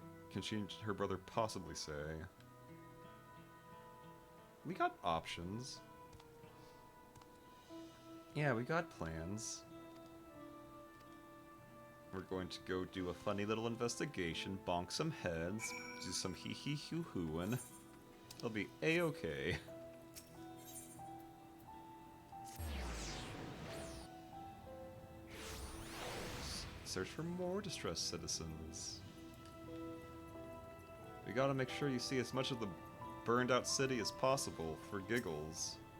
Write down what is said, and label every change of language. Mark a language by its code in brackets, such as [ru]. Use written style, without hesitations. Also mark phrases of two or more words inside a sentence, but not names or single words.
[en] Can she and her brother possibly say? We got options. Yeah, we got plans. We're going to go do a funny little investigation, bonk some heads, do some hee-hee-hoo-hooing. It'll be a-okay. Search for more distressed citizens. We gotta make sure you see as much of the burned out city as possible, for giggles.